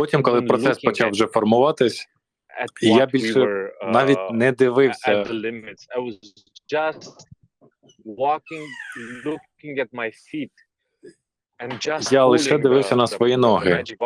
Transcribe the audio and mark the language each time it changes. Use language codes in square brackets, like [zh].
[uk] потім, коли процес почав вже формуватись, я більше навіть не дивився. [en] I was just walking, looking at my feet. [uk] Я лише дивився на свої ноги.